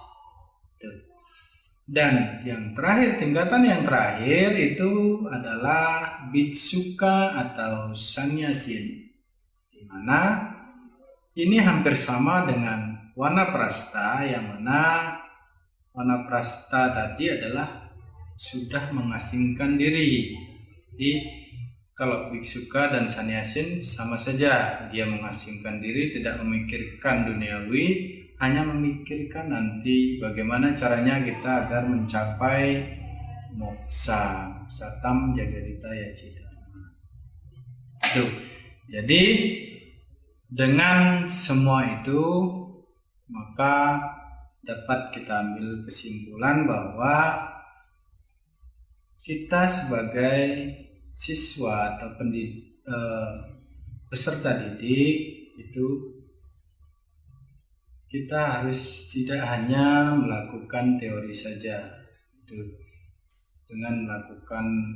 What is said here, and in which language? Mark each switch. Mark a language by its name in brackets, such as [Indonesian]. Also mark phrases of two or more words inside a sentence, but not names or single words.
[Indonesian] Dan yang terakhir, tingkatan yang terakhir itu adalah Bhiksuka atau Sannyasin, di mana ini hampir sama dengan Wanaprastha, yang mana Wanaprastha tadi adalah sudah mengasingkan diri. Jadi kalau Bhiksuka dan Sannyasin sama saja, dia mengasingkan diri, tidak memikirkan duniawi, hanya memikirkan nanti bagaimana caranya kita agar mencapai moksa, [Sanskrit] सतम् जगदित यचित. [Indonesian] Jadi dengan semua itu maka dapat kita ambil kesimpulan bahwa kita sebagai siswa atau peserta didik itu kita harus tidak hanya melakukan teori saja, itu dengan melakukan